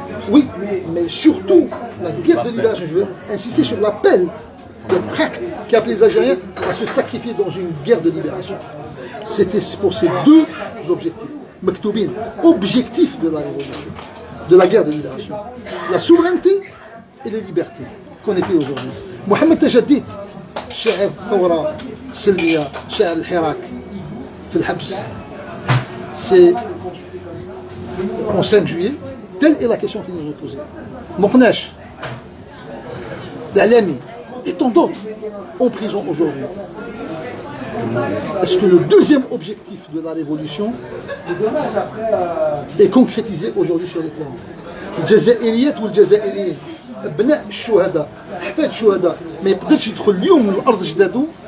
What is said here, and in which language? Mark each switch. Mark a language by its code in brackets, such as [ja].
[fr] Oui, mais surtout la guerre de libération. Je veux insister sur l'appel, le tract qui appelait les Algériens à se sacrifier dans une guerre de libération. C'était pour ces deux objectifs. Maktoubin, objectif de la révolution, de la guerre de libération. La souveraineté et les libertés. Qu'en est-il aujourd'hui? [ar] Mohamed Tajaddit, شاعر الثورة السلمية شاعر الحراك في الحبس, [fr] c'est en 5 juillet. Telle est la question qu'ils nous ont posée. Mokhnash, L'Alami et tant d'autres en prison aujourd'hui. Est-ce que le deuxième objectif de la révolution est concrétisé aujourd'hui sur les terrains? [ar] الجزائريات والجزائريين ابناء الشهداء احفاد الشهداء ما يقدرش يدخل اليوم من الارض جدادو.